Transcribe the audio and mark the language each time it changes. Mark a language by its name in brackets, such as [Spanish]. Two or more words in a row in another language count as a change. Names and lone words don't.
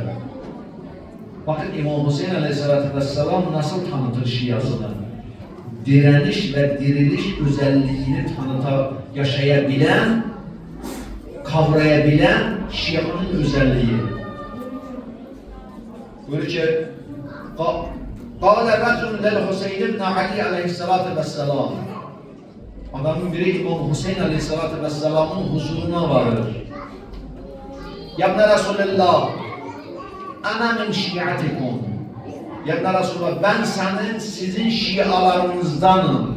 [Turkish] Bakın İmam Hüseyin [Arabic] عليه الصلاة والسلام [Turkish] nasıl tanıtır şiasını? Direniş ve diriliş özelliğini yaşayabilen, kavrayabilen şianın özelliği. [Arabic] Böylece قال رجل للحسين بن علي عليه الصلاة والسلام. [Turkish] Adamın biri İmam Hüseyin [Arabic] عليه الصلاة والسلام [Turkish] huzuruna varır. [Arabic] يا ابن رسول الله، أنا من شيعتكم. يا ابن رسول الله, [Turkish] ben sizin şialarınızdanım.